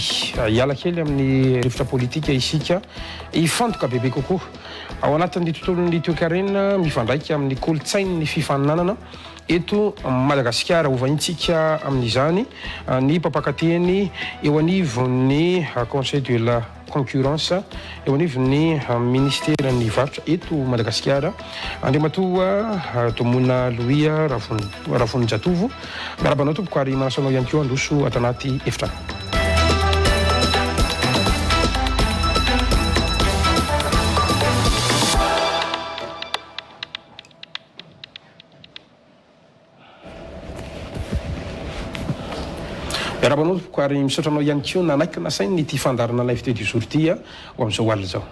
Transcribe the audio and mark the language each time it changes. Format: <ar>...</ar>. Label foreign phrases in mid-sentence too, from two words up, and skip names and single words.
<mg>hiala kely amin'ny rivotra politika isika ifantoka bebe kokoa ao anatin'ny tontolon'ny toe-karena mifandraika amin'ny kolotsainy ny fifaninanana eto Madagasikara ovaintsika amin'izany ny mpampakateny eo anivon'ny</mg> <fr>conseil de la concurrence</fr> <mg>eo anivon'ny ministère ny varotra eto Madagasikara andriamatoa Tomona Louis Ravonijatovo miarabanao tompoko ary manasanao ihany koa andoso ato anaty efitra. Miarabanao tompoko ary misotranao ihany koa nanaiky nasainy ity fandarana</mg> <fr>l'invité du jour</fr> <mg>ty ho amin'izao alina zao.</mg>